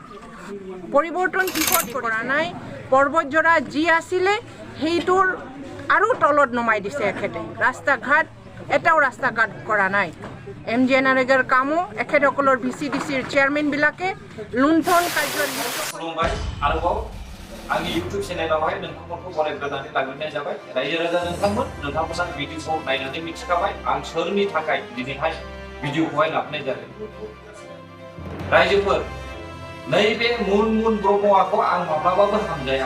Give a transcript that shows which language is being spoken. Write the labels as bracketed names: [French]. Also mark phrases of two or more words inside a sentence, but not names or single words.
[Assamese] পৰিৱৰ্তন কিহত কৰা নাই, পৰ্বতজোৰা যি আছিলে সেইটোৰ আৰু তলত নমাই দিছে এখেতে। ৰাস্তা ঘাট এটাও ৰাস্তা ঘাট কৰা নাই। MGNREGAৰ কামো এখেতসকলৰ VCDCৰ চেয়াৰমেনবিলাকে লুণ্ঠন কাৰ্যত [Bodo] खुलुमबाय। आरोबाव आंनि इउटुब चेनेलावहाय नोंथांमोनखौ बरायग्रोनानै लाग्रोनाय जाबाय। रायजो राजा नोंथांमोना भिडिअखौ नायनानै मिथिखाबाय आं सोरनि थाखाय दिनैहाय भिडिअखौहाय लाबोनाय जादों। रायजोफोर, नैबे मुनमुन ब्रह्मखौ आं माब्लाबाबो हामजाया।